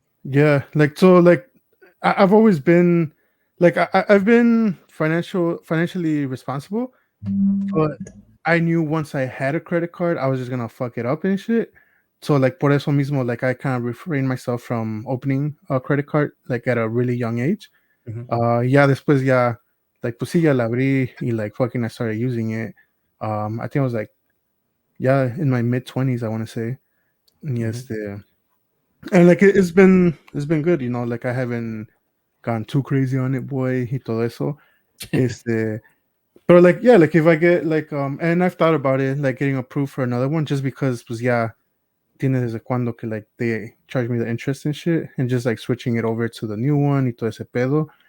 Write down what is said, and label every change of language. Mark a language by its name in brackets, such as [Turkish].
[English] Yeah, like so, like I've always been, like I've been financially responsible, but I knew once I had a credit card, I was just gonna fuck it up and shit. So like [Spanish] por eso mismo, [English] like I kind of refrained myself from opening a credit card like at a really young age. [Spanish] Ya después ya, like pues sí ya la abrí y [English] like fucking I started using it. I think I was like, yeah, in my mid-20s, I want to say. Yes, and like it's been good, like I haven't gone too crazy on it, boy, [Spanish] y todo eso. [English] But like, yeah, like if I get like and I've thought about it, like getting approved for another one, just because pues yeah, [Spanish] tiene desde cuando que [English] like they charge me the interest and shit, and just like switching it over to the new one [Spanish] y todo ese pedo.